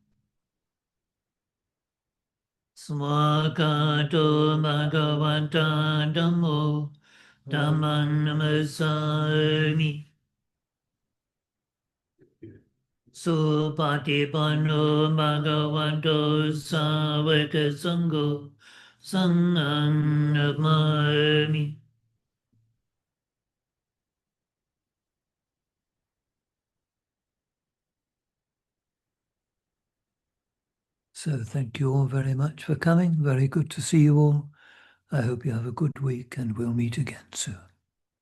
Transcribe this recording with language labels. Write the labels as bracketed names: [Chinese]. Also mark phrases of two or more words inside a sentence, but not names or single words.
[Pali] Swakato Bhagavata Dhammo Dhammang Namasami Supatipanno Bhagavato Savaka Sangho Sanghang Namami. [English] So thank you all very much for coming. Very good to see you all. I hope you have a good week and we'll meet again soon.